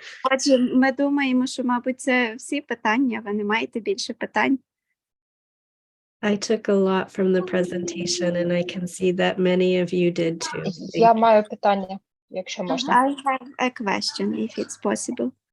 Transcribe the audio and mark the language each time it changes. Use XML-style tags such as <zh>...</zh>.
<uk>Отже, ми думаємо, що, мабуть, це всі питання. Ви не маєте більше питань?</uk> <en>I took a lot from the presentation and I can see that many of you did too.</en> <uk>Я маю питання, якщо можна.</uk> <en>I have a question, if it's possible.</en>